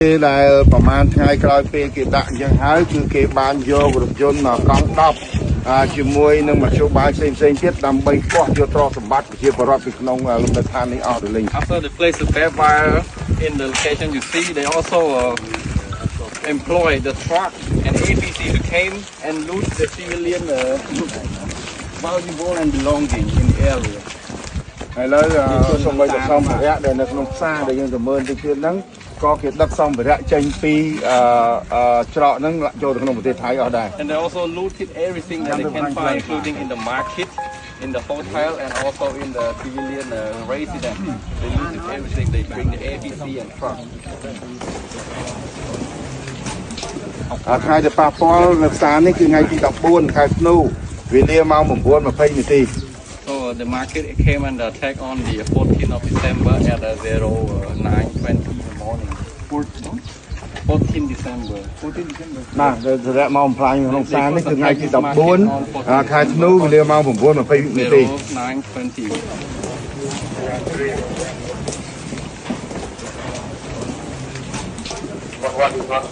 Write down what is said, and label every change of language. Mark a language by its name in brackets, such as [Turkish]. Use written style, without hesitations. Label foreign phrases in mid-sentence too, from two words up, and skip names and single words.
[Khmer] làประมาณថ្ងៃក្រោយពេលគេដាក់អញ្ចឹងហើយគឺគេបានយករថយន្តកង់10ជាមួយនឹងមធ្យោបាយផ្សេងៗទៀតដើម្បីគាស់យកទ្រព្យសម្បត្តិប្រជាពលរដ្ឋពីក្នុងលំនៅឋាននេះអស់ទៅលេង [English] After the place the bad wire in the location you see, they also employ the truck and APC to came and loot the civilian valuable and belonging in the area. [Khmer] ហើយឥឡូវសូម្បីតែសម្ភារៈដែលនៅក្នុងផ្សារដែលយើងទៅមើលតិចទៀតហ្នឹងក៏គេដឹកសម្ភារៈចេញពីច្រកហ្នឹងចូលទៅក្នុងប្រទេសថៃអស់ដែរ [English] And they also looted everything that they can find, including in the market, in the hotel, and also in the civilian residence. They looted everything. They bring the APC and truck. [Khmer] ថ្ងៃដែលប៉ះពាល់នៅផ្សារនេះគឺថ្ងៃទី14ខែធ្នូវេលាម៉ោង 9:20 នាទី [English] So the market came under attack on the 14th of December at 09:20 in the morning. 14 December. [Khmer] ណាសម្រាប់ម៉ោងផ្លាញក្នុងផ្សារនេះគឺថ្ងៃទី14ខែធ្នូវេលាម៉ោង 9:20 នាទី [English] 09:20.